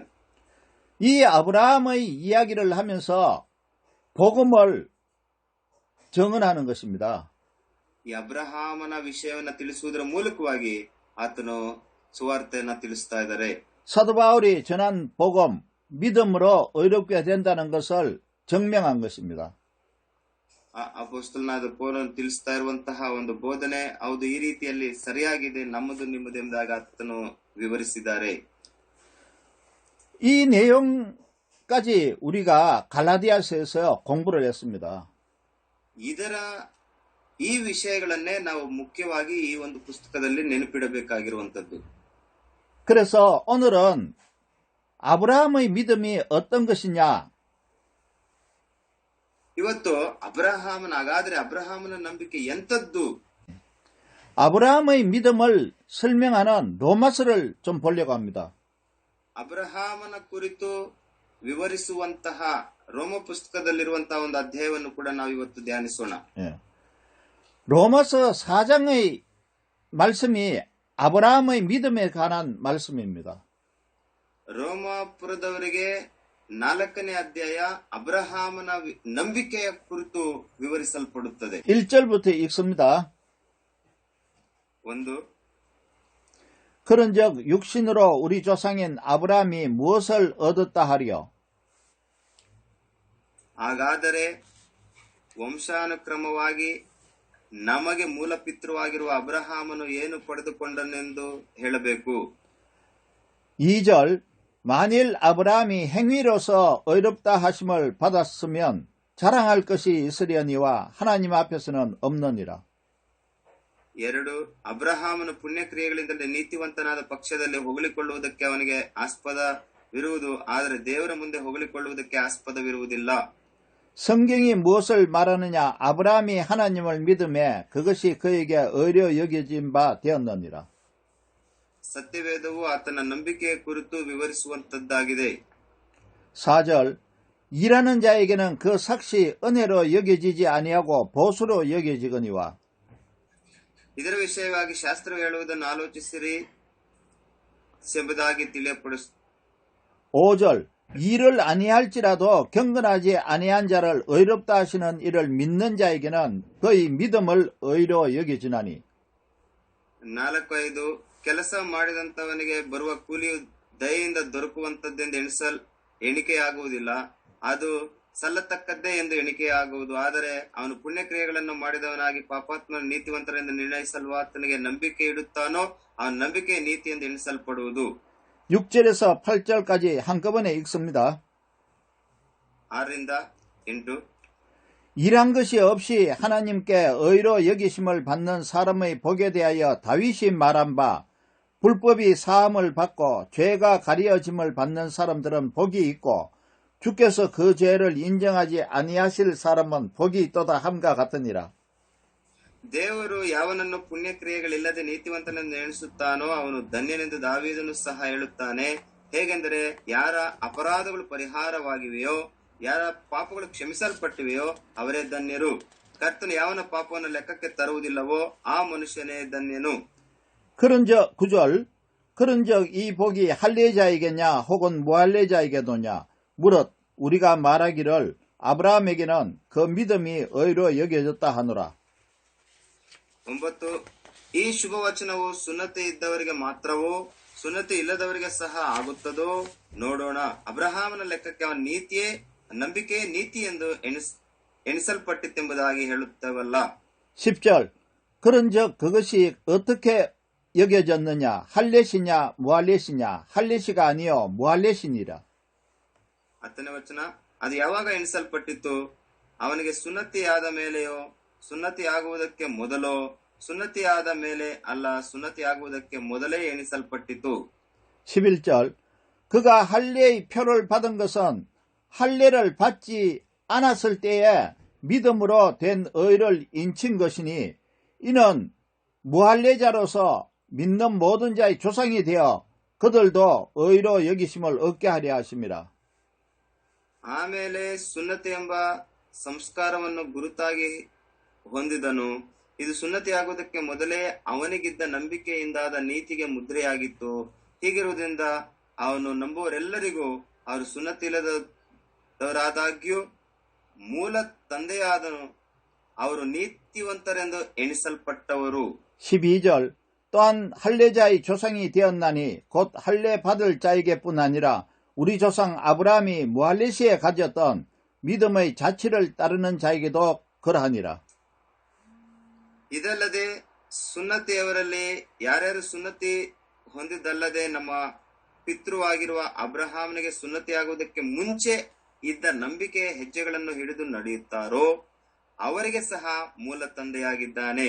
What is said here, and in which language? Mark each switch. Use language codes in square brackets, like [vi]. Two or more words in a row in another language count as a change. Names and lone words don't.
[ko] 이 아브라함의 이야기를 하면서 복음을 정언하는 것입니다. [kn] ಈ ಅಬ್ರಹಾಮನ ವಿಷಯವನ್ನ ತಿಳಿಸುವುದರ ಮೂಲಕವಾಗಿ ಆತನು ಸುವಾರ್ತೆಯನ್ನ ತಿಳಿಸ್ತಾ ಇದ್ದಾರೆ. [ko] 사도 바울이 전한 복음, 믿음으로 의롭게 된다는 것을 증명한 것입니다. [kn] ಅಪೊಸ್ತಲನಾದ ಪೌಲನು ತಿಳಿಸ್ತಾ ಇರುವಂತಹ ಒಂದು ಬೋಧನೆ ಹೌದು ಈ ರೀತಿಯಲ್ಲಿ ಸರಿಯಾಗಿದೆ ನಮ್ಮದು ನಿಮ್ಮದು ಎಂಬುದಾಗಿ ಆತನು ವಿವರಿಸಿದ್ದಾರೆ. [ko] 이 내용까지 우리가 갈라디아서에서 공부를 했습니다. [kn] ಈ ವಿಷಯಗಳನ್ನೇ ನಾವು ಮುಖ್ಯವಾಗಿ ಈ ಒಂದು ಪುಸ್ತಕದಲ್ಲಿ ನೆನಪಿಡಬೇಕಾಗಿರುವಂತದ್ದು. [ko] 그래서 오늘은 아브라함의 믿음이 어떤 것이냐? [kn] ಇವತ್ತು ಹಾಗಾದ್ರೆ ಅಬ್ರಹಾಮನ ನಂಬಿಕೆ ಎಂತದ್ದು? [ko] 아브라함의 믿음을 설명하는 로마서를 좀 보려고 합니다. [kn] ಅಬ್ರಹಾಮನ ಕುರಿತು ವಿವರಿಸುವಂತಹ ರೋಮ ಪುಸ್ತಕದಲ್ಲಿರುವಂತಹ ಒಂದು ಅಧ್ಯಾಯವನ್ನು ಕೂಡ ನಾವು ಇವತ್ತು ಧ್ಯಾನಿಸೋಣ. [ko] 로마서 4장의 말씀이 아브라함의 믿음에 관한 말씀입니다. [kn] ರೋಮಾಪುರದವರಿಗೆ 4ನೇ ಅಧ್ಯಾಯ ಅಬ್ರಹಾಮನ ನಂಬಿಕೆಯ ಕುರಿತು ವಿವರಿಸಲ್ಪಡುತ್ತದೆ. [ko] 1절부터 읽습니다. 1. 그런즉 육신으로 우리 조상인 아브라함이 무엇을 얻었다 하리요? [kn] ಹಾಗಾದರೆ ವಂಶಾನುಕ್ರಮವಾಗಿ ನಮಗೆ ಮೂಲಪಿತೃವಾಗಿರುವ ಅಬ್ರಹಾಮನು ಏನು ಪಡೆದುಕೊಂಡನೆಂದು ಹೇಳಬೇಕು. [ko] 2절 만일 아브라함이 행위로서 의롭다 하심을 받았으면 자랑할 것이 있으려니와 하나님 앞에서는 없느니라. 2. [kn] ಅಬ್ರಹಾಮನು ಪುಣ್ಯಕ್ರಿಯೆಗಳಿಂದಲೇ ನೀತಿವಂತನಾದ ಪಕ್ಷದಲ್ಲಿ ಹೊಗಳಿಕೊಳ್ಳುವುದಕ್ಕೆ ಅವನಿಗೆ ಆಸ್ಪದವಿರುವುದು, ಆದರೆ ದೇವರ ಮುಂದೆ ಹೊಗಳಿಕೊಳ್ಳುವುದಕ್ಕೆ ಆಸ್ಪದವಿರುವುದಿಲ್ಲ. [ko] 성경이 무엇을 말하느냐? 아브라함이 하나님을 믿음에 그것이 그에게 의로 여겨진 바 되었느니라. [kn] ಸತ್ಯವೇದವು ಆತನ ನಂಬಿಕೆಯ ಕುರಿತು ವಿವರಿಸುವಂತದ್ದಾಗಿದೆ. [ko] 4절 일하는 자에게는 그 삭시 은혜로 여겨지지 아니하고 보수로 여겨지거니와. [kn] ಇದರ ವಿಷಯವಾಗಿ ಶಾಸ್ತ್ರ ಹೇಳುವುದನ್ನು ಆಲೋಚಿಸಿರಿ ಎಂಬುದಾಗಿ ತಿಳಿಯಪಡಿಸ. [ko] 5절 일을 아니할지라도 경건하지 아니한 자를 의롭다 하시는 이를 믿는 자에게는 그의 믿음을 의로 여겨지나니. [kn] 4-5 ಕೆಲಸ ಮಾಡಿದಂತವನಿಗೆ ಬರುವ ಕೂಲಿಯು ದಯೆಯಿಂದ ದೊರಕುವಂತದ್ದೆಂದು ಎಣಿಕೆಯಾಗುವುದಿಲ್ಲ, ಅದು ಸಲ್ಲತಕ್ಕದ್ದೇ ಎಂದು ಎಣಿಕೆಯಾಗುವುದು. ಆದರೆ ಅವನು ಪುಣ್ಯಕ್ರಿಯೆಗಳನ್ನು ಮಾಡಿದವನಾಗಿ ಪಾಪಾತ್ಮನ ನೀತಿವಂತರೆಂದು ನಿರ್ಣಯಿಸಲ್ವ ಆತನಿಗೆ ನಂಬಿಕೆ ಇಡುತ್ತಾನೋ ಅವನ ನಂಬಿಕೆ ನೀತಿ ಎಂದು ಎಣಿಸಲ್ಪಡುವುದು. [ko] 6절에서 8절까지 한꺼번에 읽습니다. 6-8 일한 것이 없이 하나님께 의로 여기심을 받는 사람의 복에 대하여 다윗이 말한 바 불법이 사함을 받고 죄가 가려짐을 받는 사람들은 복이 있고 주께서 그 죄를 인정하지 아니하실 사람은 복이 있도다 함과 같으니라. [kn] ದೇವರು ಯಾವನನ್ನು ಪುಣ್ಯಕ್ರಿಯೆಗಳಿಲ್ಲದೆ ನೀತಿವಂತನೆಂದು ಎಣಿಸುತ್ತಾನೋ ಅವನು ಧನ್ಯನೆಂದು ದಾವೀದನು ಸಹ ಹೇಳುತ್ತಾನೆ. ಹೇಗೆಂದರೆ ಯಾರ ಅಪರಾಧಗಳು ಪರಿಹಾರವಾಗಿವೆಯೋ, ಯಾರ ಪಾಪಗಳು ಕ್ಷಮಿಸಲ್ಪಟ್ಟಿವೆಯೋ ಅವರೇ ಧನ್ಯರು. ಕರ್ತನು ಯಾವನ ಪಾಪವನ್ನು ಲೆಕ್ಕಕ್ಕೆ ತರುವುದಿಲ್ಲವೋ ಆ ಮನುಷ್ಯನೇ ಧನ್ಯನು. [ko] 그런즉 9절 그런즉 이 복이 할례자에게냐 혹은 무할례자에게도냐 무릇 우리가 말하기를 아브라함에게는 그 믿음이 의로 여겨졌다 하노라. [kn] 9 ಈ ಶುಭವಚನವು ಸುನ್ನತಿ ಇದ್ದವರಿಗೆ ಮಾತ್ರವೋ ಸುನ್ನತಿ ಇಲ್ಲದವರಿಗೆ ಸಹ ಆಗುತ್ತದೋ ನೋಡೋಣ. ಅಬ್ರಹಾಮನ ಲೆಕ್ಕಕ್ಕೆ ಅವನ ನಂಬಿಕೆ ನೀತಿ ಎಂದು ಎಣಿಸಲ್ಪಟ್ಟಿತ್ತೆಂಬುದಾಗಿ ಹೇಳುತ್ತೇವಲ್ಲ. [ko] 10절 그런즉 그것이 어떻게 여겨졌느냐 할례시냐 무할례시냐 할례시가 아니요 무할례시니라. [kn] 10ನೇ ವಚನ ಅದು ಯಾವಾಗ ಎಣಿಸಲ್ಪಟ್ಟಿತು? ಅವನಿಗೆ ಸುನ್ನತಿ ಆದ ಮೇಲೆಯೋ ಸುನ್ನತಿ ಆಗುವುದಕ್ಕೆ ಮೊದಲೋ ಸುನ್ನತಿ ಆದ ಮೇಲೆ ಅಲ್ಲ ಸುನ್ನತಿ ಆಗುವುದಕ್ಕೆ ಮೊದಲೇ ಎಣಿಸಲ್ಪಟ್ಟಿತು. [ko] 11절 그가 할례의 표를 받은 것은 할례를 받지 않았을 때에 믿음으로 된 의를 인친 것이니 이는 무할례자로서 믿는 모든 자의 조상이 되어 그들도 의로 여기심을 얻게 하려 하심이라. [kn] ಆಮೇಲೆ ಸುನ್ನತಿ ಎಂಬ ಸಂಸ್ಕಾರವನ್ನು ಗುರುತಾಗಿ ಹೊಂದಿದನು. ಇದು ಸುನ್ನತಿ ಆಗುವುದಕ್ಕೆ ಮೊದಲೇ ಅವನಿಗಿದ್ದ ನಂಬಿಕೆಯಿಂದಾದ ನೀತಿಗೆ ಮುದ್ರೆಯಾಗಿತ್ತು. ಹೀಗಿರುವುದರಿಂದ ಅವನು ನಂಬುವರೆಲ್ಲರಿಗೂ ಅವರು ಸುನ್ನತಿ ಇಲ್ಲದವರಾದಾಗ್ಯೂ ಮೂಲ ತಂದೆಯಾದನು ಅವರು ನೀತಿವಂತರೆಂದು ಎಣಿಸಲ್ಪಟ್ಟವರು. [ko] 12절 또한 할례자의 조상이 되었나니 곧 할례 받을 자에게뿐 아니라 우리 조상 아브라함이 무할례시에 가졌던 믿음의 자치를 따르는 자에게도 그러하니라. [kn] ಇದಲ್ಲದೆ ಸುನ್ನತಿಯವರಲ್ಲಿ ಯಾರ್ಯಾರು ಸುನ್ನತಿ ಹೊಂದಿದ್ದಲ್ಲದೆ ನಮ್ಮ ಪಿತೃವಾಗಿರುವ ಅಬ್ರಹಾಮನಿಗೆ ಸುನ್ನತಿಯಾಗುವುದಕ್ಕೆ ಮುಂಚೆ ಇದ್ದ ನಂಬಿಕೆಯ ಹೆಜ್ಜೆಗಳನ್ನು ಹಿಡಿದು ನಡೆಯುತ್ತಾರೋ ಅವರಿಗೆ ಸಹ ಮೂಲ ತಂದೆಯಾಗಿದ್ದಾನೆ.